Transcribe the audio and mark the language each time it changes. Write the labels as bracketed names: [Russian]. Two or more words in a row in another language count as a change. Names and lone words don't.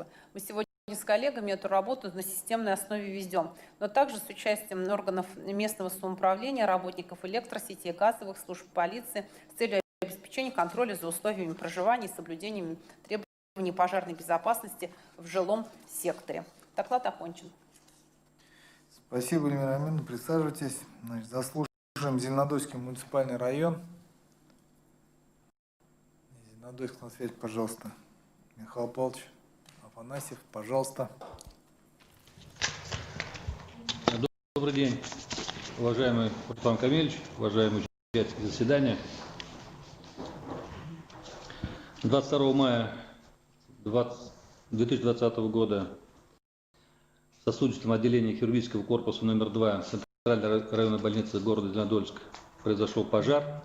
[Russian] Мы сегодня с коллегами эту работу на системной основе ведем, но также с участием органов местного самоуправления, работников электросетей, газовых служб, полиции с целью обеспечения контроля за условиями проживания и соблюдением требований пожарной безопасности в жилом секторе. Доклад окончен. Спасибо, Эльмира Аминовна. Присаживайтесь. Значит, заслушаем Зеленодольский муниципальный район. Зеленодольск на связь, пожалуйста. Михаил Павлович Афанасьев, пожалуйста. Добрый день, уважаемый Рустам Камильевич, уважаемые участники заседания. 22 мая 2020 года в сосудистом отделении хирургического корпуса номер 2 Центральной районной больницы города Зеленодольск произошел пожар.